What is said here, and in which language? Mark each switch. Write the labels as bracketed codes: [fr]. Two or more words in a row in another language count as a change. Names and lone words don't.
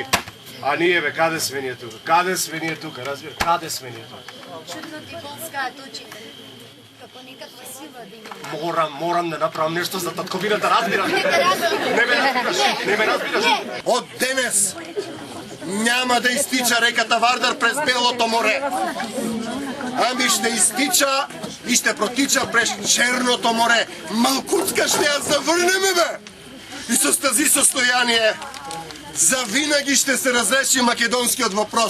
[mk] А ние бе, каде сме ние тука? Каде сме ние тука? Разбира, каде сме ние тука? Чудно ти полскаат очите. Како некаква сила да има. Морам да направам нешто за татковината, разбирам. Не ме разбираш. Од денес [bg] няма да истича реката Вардар през Белото море. Ами ще изтича и ще протича през Черното море. Малкутска ще я завърнеме, бе! И с тази състояние завинаги ще се разреши македонският въпрос.